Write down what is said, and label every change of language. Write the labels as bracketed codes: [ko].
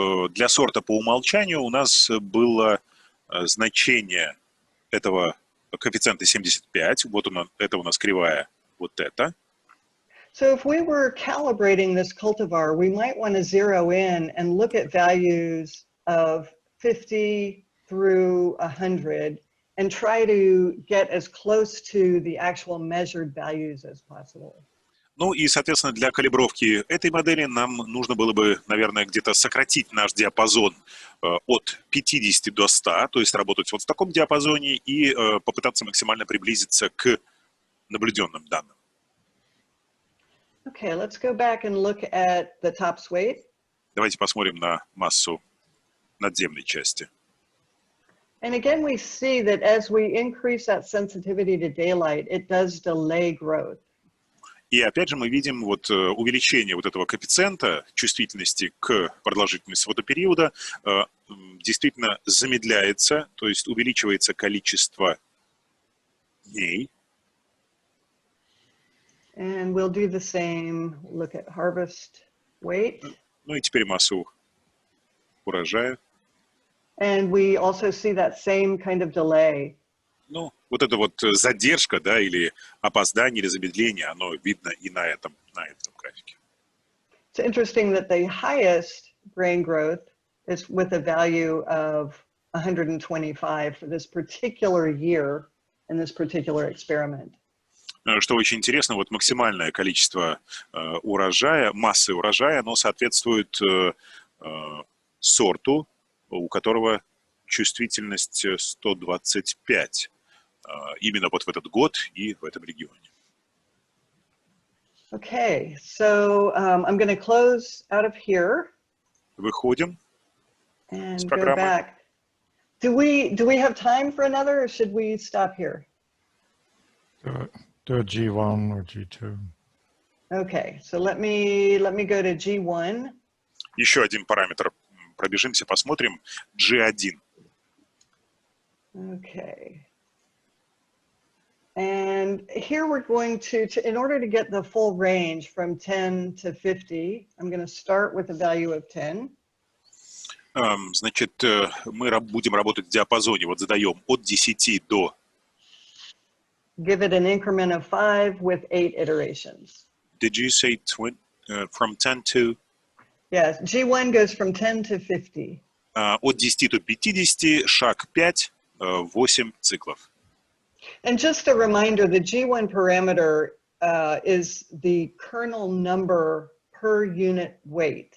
[ru] Для сорта по умолчанию у нас было значение этого коэффициента 75. Вот это у нас кривая, вот это. [en] So if we were calibrating this cultivar, we might want to zero in and look at values of 50 through 100 and try to get as close to the actual measured values as possible. [ru] Ну и, соответственно, для калибровки этой модели нам нужно было бы, наверное, где-то сократить наш диапазон от 50 до 100, то есть работать вот в таком диапазоне и попытаться максимально приблизиться к наблюденным данным. [en] Okay, let's go back and look at the tops weight. [ru] Давайте посмотрим на массу надземной части. [en] And again, we see that as we increase that sensitivity to daylight, it does delay growth. [ru] И опять же мы видим вот увеличение вот этого коэффициента чувствительности к продолжительности фотопериода действительно замедляется, то есть увеличивается количество дней. [en] And we'll do the same, look at harvest weight. [ru] Ну и теперь массу урожая. [en] And we also see that same kind of delay. [ru] Ну, вот эта вот задержка, да, или опоздание, или замедление, оно видно и на этом графике. [en] It's interesting that the highest grain growth is with a value of 125 for this particular year in this particular experiment. [ru] Что очень интересно, вот максимальное количество урожая, массы урожая, оно соответствует сорту, у которого чувствительность 125. Именно вот в этот год и в этом регионе. [en] Okay, so I'm going to close out of here. [ru] Выходим [en] and [ru] с [en] go [ru] программы. [en] back. Do we have time for another, or should we stop here? Do a G1 or G2. Okay, so let me go to G1. [ru] Еще один параметр. Пробежимся, посмотрим. G1. [en] Okay. And here we're going to, in order to get the full range from 10 to 50, I'm going to start with a value of 10. [ru] Значит, мы будем работать в диапазоне, вот задаем от 10 до... [en] Give it an increment of 5 with 8 iterations. Did you say from 10 to... Yes, G1 goes from 10 to 50. [ru] От 10 до 50, шаг 5, 8 циклов. [en] And just a reminder, the G1 parameter is the kernel number per unit weight.